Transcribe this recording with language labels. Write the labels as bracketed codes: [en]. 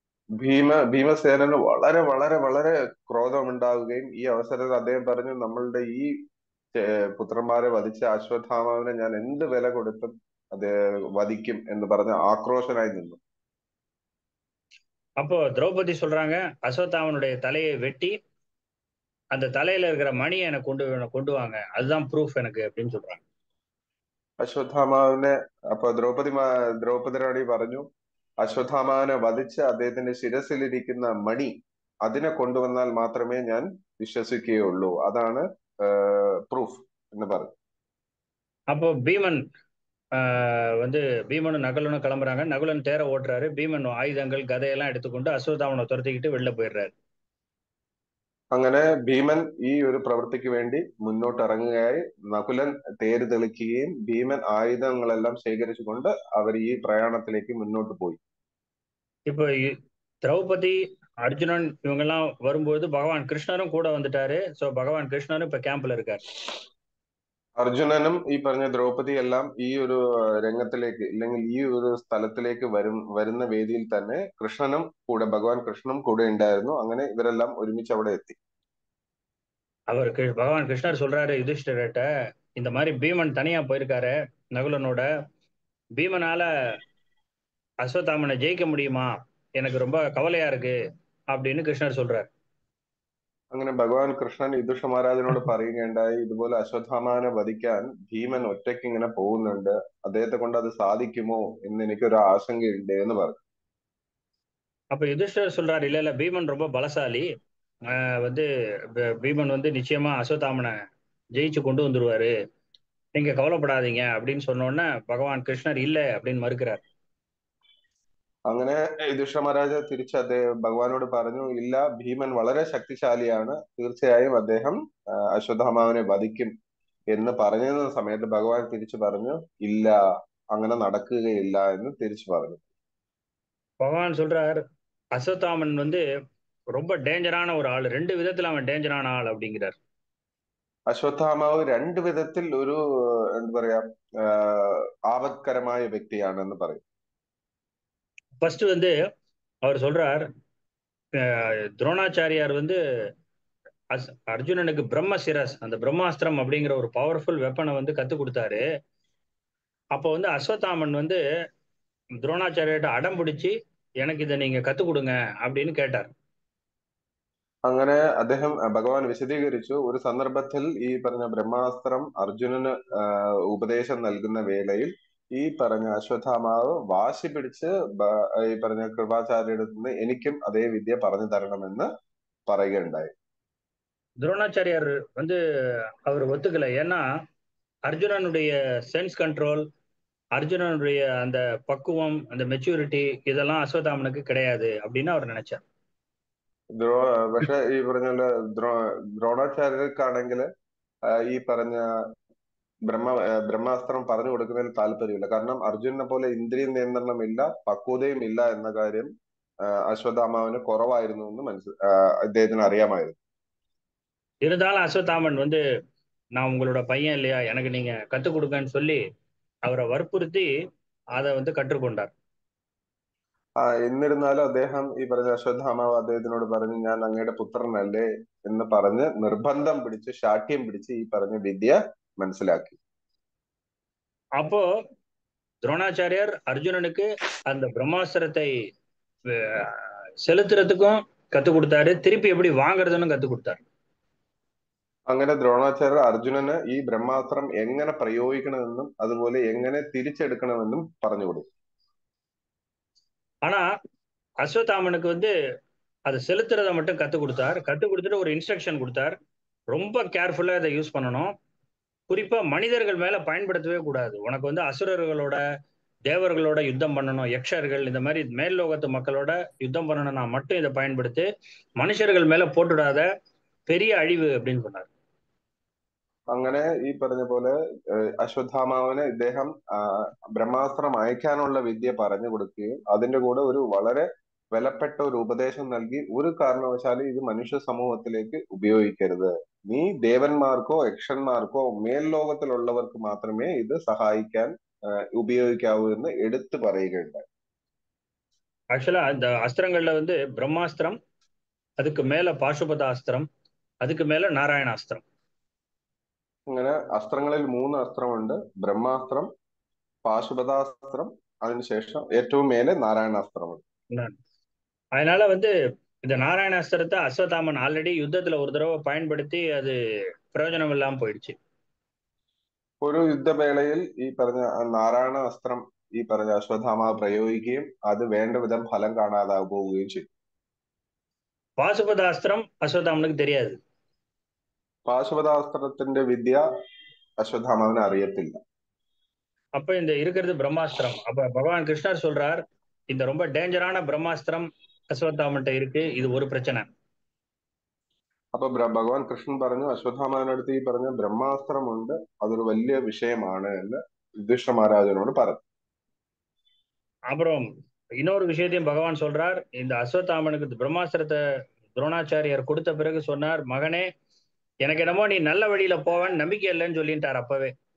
[ml] ഭീമസേനന് വളരെ വളരെ വളരെ ക്രോധമുണ്ടാവുകയും ഈ അവസരത്തിൽ അദ്ദേഹം പറഞ്ഞു, നമ്മളുടെ ഈ പുത്രന്മാരെ വധിച്ച അശ്വത്ഥാമാവിനെ ഞാൻ എന്ത് വില കൊടുത്തും അത് വധിക്കും എന്ന് പറഞ്ഞ് ആക്രോശനായി നിന്നു. [ta] அப்போ திரௌபதி சொல்றாங்க, அஸ்வத்தாமனுடைய தலையை வெட்டி அந்த தலையில இருக்கிற மணியை எனக்கு கொண்டு வாங்க, அதுதான் ப்ரூஃப் எனக்கு அப்படின்னு சொல்றாங்க. [ml] അശ്വത്ഥാമാവിനെ അപ്പൊ ദ്രൗപദി റാണി പറഞ്ഞു, അശ്വത്ഥാമാവിനെ വധിച്ച് അദ്ദേഹത്തിന്റെ ശിരസിലിരിക്കുന്ന മണി അതിനെ കൊണ്ടുവന്നാൽ മാത്രമേ ഞാൻ വിശ്വസിക്കുകയുള്ളൂ, അതാണ് ப்ரூஃப் എന്ന് പറഞ്ഞു. [ta] அப்போ பீமன் வந்து பீமனும் நகுலனும் கிளம்புறாங்க. நகுலன் தேர ஓட்டுறாரு. பீமன் ஆயுதங்கள் கதையெல்லாம் எடுத்துக்கொண்டு அஸ்வத்தாமனை துரத்திக்கிட்டு வெளில போயிடுறாரு. [ml] അങ്ങനെ ഭീമൻ ഈ ഒരു പ്രവൃത്തിക്ക് വേണ്ടി മുന്നോട്ട് ഇറങ്ങുകയായി. നകുലൻ തേര് തെളിക്കുകയും ഭീമൻ ആയുധങ്ങളെല്ലാം ശേഖരിച്ചുകൊണ്ട് അവർ ഈ പ്രയാണത്തിലേക്ക് മുന്നോട്ട് പോയി. [ta] இப்போ திரௌபதி, அர்ஜுனன் இவங்க எல்லாம் வரும்போது பகவான் கிருஷ்ணரும் கூட வந்துட்டாரு. சோ பகவான் கிருஷ்ணரும் இப்ப கேம்ப்ல இருக்காரு. [ml] അർജുനനും ഈ പറഞ്ഞ ദ്രൗപദി എല്ലാം ഈ ഒരു രംഗത്തിലേക്ക് അല്ലെങ്കിൽ ഈ ഒരു സ്ഥലത്തിലേക്ക് വരുന്ന വേദിയിൽ തന്നെ കൃഷ്ണനും കൂടെ, ഭഗവാൻ കൃഷ്ണനും കൂടെ ഉണ്ടായിരുന്നു. അങ്ങനെ ഇവരെല്ലാം ഒരുമിച്ച് അവിടെ എത്തി. [ta] பகவான் கிருஷ்ணர் சொல்றாரு யுதிஷ்டிரர்கிட்ட, இந்த மாதிரி பீமன் தனியா போயிருக்காரு நகுலனோட, பீமனால அஸ்வத்தாமனை ஜெயிக்க முடியுமா, எனக்கு ரொம்ப கவலையா இருக்கு அப்படின்னு கிருஷ்ணர் சொல்றாரு. [ml] അങ്ങനെ ഭഗവാൻ കൃഷ്ണൻ യുധിഷ്ഠിര മഹാരാജനോട് പറയുകയുണ്ടായി, ഇതുപോലെ അശ്വത്ഥാമാവിനെ വധിക്കാൻ ഭീമൻ ഒറ്റയ്ക്ക് ഇങ്ങനെ പോകുന്നുണ്ട്, അദ്ദേഹത്തെ കൊണ്ട് അത് സാധിക്കുമോ എന്ന് എനിക്കൊരു ആശങ്കയുണ്ട് എന്ന് പറഞ്ഞു. [ta] அப்ப யுதிஷ்டர் சொல்றாரு, இல்ல இல்ல பீமன் ரொம்ப பலசாலி, வந்து பீமன் வந்து நிச்சயமா அஸ்வத்தாமனை ஜெயிச்சு கொண்டு வந்துருவாரு, நீங்க கவலைப்படாதீங்க அப்படின்னு சொன்னோன்னே பகவான் கிருஷ்ணர் இல்ல அப்படின்னு மறுக்கிறார். [ml] അങ്ങനെ യുധിഷ്ഠിര മഹാരാജ തിരിച്ച് അദ്ദേഹം ഭഗവാനോട് പറഞ്ഞു, ഇല്ല, ഭീമൻ വളരെ ശക്തിശാലിയാണ്, തീർച്ചയായും അദ്ദേഹം അശ്വത്ഥാമാവിനെ വധിക്കും എന്ന് പറഞ്ഞ സമയത്ത് ഭഗവാൻ തിരിച്ചു പറഞ്ഞു, ഇല്ല, അങ്ങനെ നടക്കുകയില്ല എന്ന് തിരിച്ചു പറഞ്ഞു. [ta] பகவான் சொல்றார், அஸ்வத்தாமன் வந்து ரொம்ப டேஞ்சரான ஒரு ஆள், ரெண்டு விதத்துல அவன் டேஞ்சரான ஆள் அப்படிங்கிறார். [ml] അശ്വത്ഥാമാവ് രണ്ട് വിധത്തിൽ ഒരു എന്താ പറയാ ആപത്കരമായ വ്യക്തിയാണെന്ന് പറയും. [ta] ஃபர்ஸ்ட் வந்து அவர் சொல்றார், துரோணாச்சாரியார் வந்து அர்ஜுனனுக்கு பிரம்மசிரஸ், அந்த பிரம்மாஸ்திரம் அப்படிங்கிற ஒரு பவர்ஃபுல் வெப்பனை வந்து கத்து கொடுத்தாரு. அப்போ வந்து அஸ்வத்தாமன் வந்து துரோணாச்சாரியிட்ட அடம் பிடிச்சி எனக்கு இதை நீங்க கத்து கொடுங்க அப்படின்னு கேட்டார். [ml] അങ്ങനെ അദ്ദേഹം ഭഗവാൻ വിശദീകരിച്ചു. ഒരു സന്ദർഭത്തിൽ ഈ പറഞ്ഞ ബ്രഹ്മാസ്ത്രം അർജുനന് ഉപദേശം നൽകുന്ന വേളയിൽ ഈ പറഞ്ഞ അശ്വത്ഥാമാവ് വാശി പിടിച്ച് ഈ പറഞ്ഞ കൃപാചാര്യരുടെ നിന്ന് എനിക്കും അതേ വിദ്യ പറഞ്ഞു തരണമെന്ന് പറയുകയുണ്ടായി. [ta] துரோணாச்சாரியார் வந்து அவர் ஒத்துக்கல. ஏன்னா அர்ஜுனனுடைய சென்ஸ் கண்ட்ரோல், அர்ஜுனனுடைய அந்த பக்குவம், அந்த மெச்சூரிட்டி இதெல்லாம் அஸ்வத்தாமனுக்கு கிடையாது அப்படின்னு அவர் நினைச்சார். [ml] പക്ഷെ ഈ പറഞ്ഞ ദ്രോണാചാര്യർക്കാണെങ്കിൽ ഈ പറഞ്ഞ ബ്രഹ്മാസ്ത്രം പറഞ്ഞു കൊടുക്കുന്നതിൽ താല്പര്യമില്ല. കാരണം അർജുനനെ പോലെ ഇന്ദ്രിയ നിയന്ത്രണം ഇല്ല, പക്വതയും ഇല്ല എന്ന കാര്യം അശ്വത്ഥാമാവിന് കുറവായിരുന്നു എന്ന് അദ്ദേഹത്തിന് അറിയാമായിരുന്നു. [ta] இருந்தாலும் அஸ்வத்தாமன் வந்து நான் உங்களோட பையன் இல்லையா, எனக்கு நீங்க கத்துக் கொடுங்கன்னு சொல்லி அவரை வற்புறுத்தி அதை வந்து கற்றுக்கொண்டார். [ml] എന്നിരുന്നാലും അദ്ദേഹം ഈ പറഞ്ഞ അശ്വത്ഥാമാവ് അദ്ദേഹത്തിനോട് പറഞ്ഞു, ഞാൻ അങ്ങയുടെ പുത്രനല്ലേ എന്ന് പറഞ്ഞ് നിർബന്ധം പിടിച്ച് ശാഠ്യം പിടിച്ച് ഈ പറഞ്ഞ വിദ്യ മനസ്സിലാക്കി. [ta] அப்போ துரோணாச்சாரியார் அர்ஜுனனுக்கு அந்த பிரம்மாஸ்திரத்தை செலுத்துறதுக்கும் கத்துக் கொடுத்தாரு, திருப்பி எப்படி வாங்குறதுன்னு கத்துக் கொடுத்தாரு. [ml] അങ്ങനെ ദ്രോണാചാര്യർ അർജുനന് ഈ ബ്രഹ്മാസ്ത്രം എങ്ങനെ പ്രയോഗിക്കണമെന്നും അതുപോലെ എങ്ങനെ തിരിച്ചെടുക്കണമെന്നും പറഞ്ഞു കൊടുത്തു. [ta] ஆனா அஸ்வத்தாமனுக்கு வந்து அதை செலுத்துறதை மட்டும் கத்துக் கொடுத்தார். கத்துக் கொடுத்துட்டு ஒரு இன்ஸ்ட்ரக்ஷன் கொடுத்தார், ரொம்ப கேர்ஃபுல்லா இதை யூஸ் பண்ணணும், குறிப்பா மனிதர்கள் மேல பயன்படுத்தவே கூடாது. உனக்கு வந்து அசுரர்களோட தேவர்களோட யுத்தம் பண்ணணும், யக்ஷர்கள் இந்த மாதிரி மேல் லோகத்து மக்களோட யுத்தம் பண்ணணும்னா மட்டும் இதை பயன்படுத்தி, மனுஷர்கள் மேல போட்டுடாத, பெரிய அழிவு அப்படின்னு சொன்னார். [ml] അങ്ങനെ ഈ പറഞ്ഞ പോലെ അശ്വത്ഥാമാവിന് ഇദ്ദേഹം ബ്രഹ്മാസ്ത്രം അയക്കാനുള്ള വിദ്യ പറഞ്ഞു കൊടുക്കുകയും അതിന്റെ കൂടെ ഒരു വളരെ വിലപ്പെട്ട ഒരു ഉപദേശം നൽകി, ഒരു കാരണവശാലും ഇത് മനുഷ്യ സമൂഹത്തിലേക്ക് ഉപയോഗിക്കരുത്, നീ ദേവന്മാർക്കോ യക്ഷന്മാർക്കോ മേൽ ലോകത്തിലുള്ളവർക്ക് മാത്രമേ ഇത് സഹായിക്കാൻ ഉപയോഗിക്കാവൂ എന്ന് എടുത്തു പറയുകയുണ്ടായി. [ta] ஆக்சுவலா இந்த அஸ்திரங்கள்ல வந்து பிரம்மாஸ்திரம், அதுக்கு மேல பாசுபதாஸ்திரம், அதுக்கு மேல நாராயணாஸ்திரம். [ml] അങ്ങനെ അസ്ത്രങ്ങളിൽ 3 അസ്ത്രമുണ്ട്. ബ്രഹ്മാസ്ത്രം, പാശുപതാസ്ത്രം, അതിനുശേഷം ഏറ്റവും മേലെ നാരായണാസ്ത്രമുണ്ട്. [ta] அதனால வந்து இந்த நாராயணாஸ்திரத்தை அஸ்வத்தாமன் ஆல்ரெடி யுத்தத்துல ஒரு தடவை பயன்படுத்தி அது பிரயோஜனம் இல்லாம போயிடுச்சு. [ml] ഒരു യുദ്ധവേളയിൽ ഈ പറഞ്ഞ നാരായണ അസ്ത്രം ഈ പറഞ്ഞ അശ്വത്ഥാമ പ്രയോഗിക്കുകയും അത് വേണ്ട വിധം ഫലം കാണാതെ പോവുകയും ചെയ്തു. [ta] பாசுபதாஸ்திரம் அஸ்வத்தாமனுக்கு தெரியாது. [ml] പാശുപതാസ്ത്രത്തിന്റെ വിദ്യ அஸ்வத்தாமாவிന് அறியத்தில்ல. [ta] அப்ப இந்த இருக்கிறது பிரம்மாஸ்திரம். அப்ப பகவான் கிருஷ்ணர் சொல்றார், இந்த ரொம்ப டேஞ்சரான பிரம்மாஸ்திரம் அஸ்வத்தாமன்ட்ட இருக்கு, இது ஒரு பிரச்சனை. [ml] അപ്പൊ ഭഗവാൻ കൃഷ്ണൻ പറഞ്ഞു, അശ്വത്ഥാമാവിനടുത്ത് ഈ പറഞ്ഞ ബ്രഹ്മാസ്ത്രമുണ്ട്, അതൊരു വലിയ വിഷയമാണ് എന്ന് യുധിഷ്ഠിര മഹാരാജനോട് പറഞ്ഞു. [ta] அப்புறம் இன்னொரு விஷயத்தையும் பகவான் சொல்றார், இந்த அஸ்வத்தாமனுக்கு பிரம்மாஸ்திரத்தை துரோணாச்சாரியார் கொடுத்த பிறகு சொன்னார், மகனே எனக்கு என்னமோ நீ நல்ல வழியில போவேன்னு நம்பிக்கை இல்லைன்னு சொல்லிட்டார் அப்பவே.